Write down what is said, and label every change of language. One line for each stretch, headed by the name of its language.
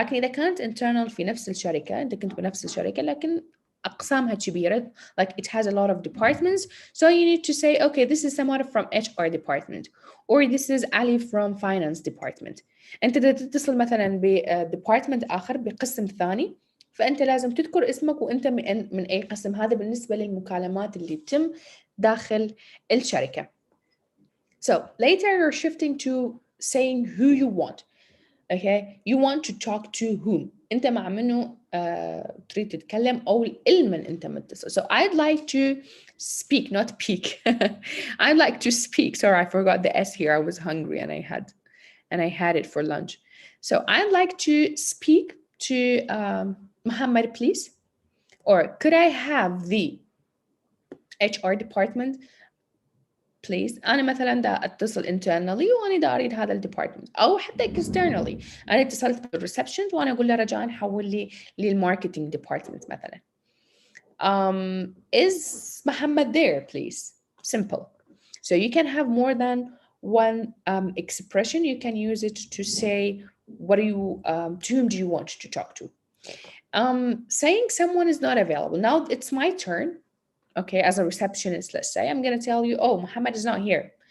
Arabic: لكن اذا كانت internal في نفس الشركة، انت كنت بنفس الشركة لكن أقسامها كبيرة,
English: like it has a lot of departments, so you need to say, okay, this is Samara from HR department, or this is Ali from finance department.
Arabic: أنت بدك تتصل مثلا بديبارتمنت آخر بقسم ثاني، فأنت لازم تذكر اسمك وأنت من أي قسم. هذا بالنسبة للمكالمات اللي تتم داخل الشركة.
English: So later you're shifting to saying who you want. Okay, you want to talk to whom.
Arabic: انت مع منو تريد تتكلم او المن انت متصل.
English: So I'd like to speak, not peek. I'd like to speak. Sorry, I forgot the S here. I was hungry and I had it for lunch. So I'd like to speak to Muhammad, please. Or could I have the HR department please.
Arabic: أنا مثلا دا أتصل internally وأنا دا أريد هذا الديبارتمنت، أو حتى externally أنا اتصلت بالريسبشن وأنا أقول له رجاء حول لي للماركتينج ديبارتمنت مثلا.
English: Is Muhammad there, please? Simple. So you can have more than one expression. You can use it to say what do you to whom do you want to talk to. Saying someone is not available. Now it's my turn. Okay, as a receptionist, let's say, I'm going to tell you, oh, Muhammad is not here.